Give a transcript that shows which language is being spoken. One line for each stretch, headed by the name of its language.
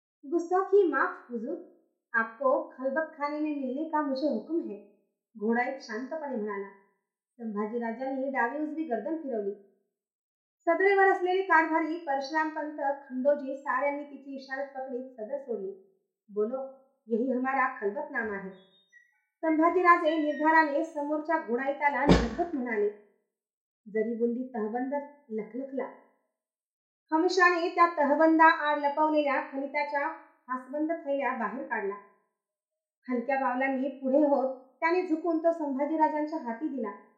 Hindi: गुस्ताखी माफ हुजूर, आपको खलबत खाने में मिलने का मुझे हुक्म है,
Marathi: घोडाईत शांतपणे म्हणाला. संभाजीराजांनी डावी उजवी गर्दन फिरवली. सदरेवर असलेले कारभारी परशुरामपंत, खंडोजी साऱ्यांनी तिची इशारत पकडीत सदर सोडली.
Hindi: बोलो, यही हमारा खलबत नामा है.
Marathi: संभाजीराजे निर्धाराने समोरच्या घोडाईताला निघत म्हणाले. जरीबुंदी तहबंद लखलखला. हमेशाने त्या तहबंदा आड लपवलेल्या खलिताच्या हासबंद थैल्या बाहेर काढला. हलक्या पावलांनी पुढे होत त्याने झुकून तो संभाजीराजांच्या हाती दिला.